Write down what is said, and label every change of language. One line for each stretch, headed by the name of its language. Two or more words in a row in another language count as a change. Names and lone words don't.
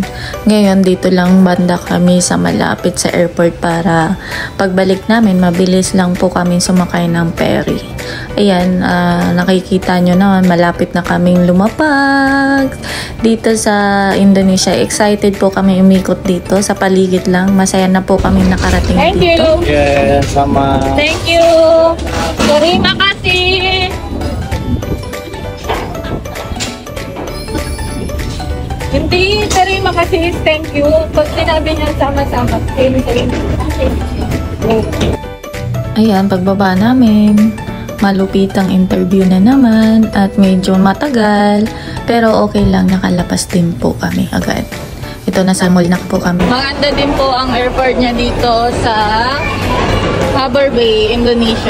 Filipino: Ngayon, dito lang banda kami sa malapit sa airport para pagbalik namin, mabilis lang po kami sumakay ng ferry. Ayan, nakikita nyo naman, malapit na kaming lumapag dito sa Indonesia. Excited po kami umikot dito sa paligid lang. Masaya na po kami nakarating dito.
English: Thank you! Yeah, sama. Thank you!
Indonesian: Terima kasih! Hindi, terima kasih.
English: Thank you.
Filipino: Pag sinabi niya sama-sama, terima. Ayan, pagbaba namin, malupit ang interview na naman at medyo matagal, pero okay lang, nakalapas din po kami agad. Ito, nasa mall na po kami. Maganda din po ang airport niya dito sa Harbour Bay, Indonesia.